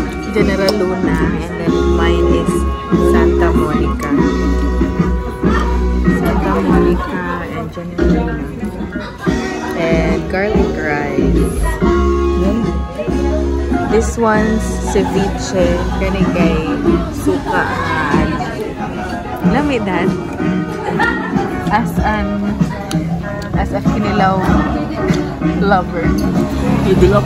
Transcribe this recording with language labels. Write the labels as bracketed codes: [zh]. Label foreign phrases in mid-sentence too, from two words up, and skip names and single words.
[en] General Luna, and then mine is Santa Monica. Santa Monica and General Luna. And garlic rice. This one's ceviche. [ceb] Kani kay suka. Lamig that. [en] As a kinilaw lover. [ceb] Ibilap.